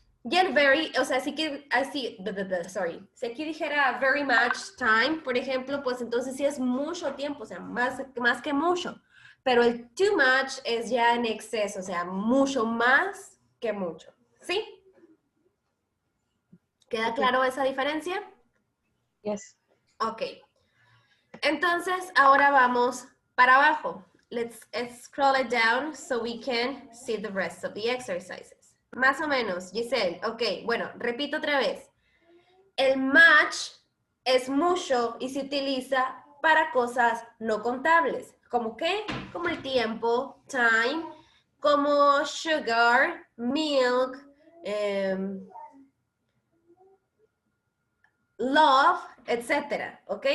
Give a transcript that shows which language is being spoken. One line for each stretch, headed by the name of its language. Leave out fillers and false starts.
Spanish: Y el very, o sea, si si aquí dijera very much time, por ejemplo, pues entonces sí es mucho tiempo, o sea, más que mucho. Pero el too much es ya en exceso, o sea, mucho más que mucho. ¿Sí? ¿Queda Ok. claro esa diferencia?
English: Yes.
Spanish: Ok. Entonces, ahora vamos para abajo.
English: Let's scroll it down so we can see the rest of the exercises.
Spanish: Más o menos, Giselle. Ok, bueno, repito otra vez. El much es mucho y se utiliza para cosas no contables. ¿Cómo qué? Como el tiempo, time, como sugar, milk, love, etcétera, ¿ok?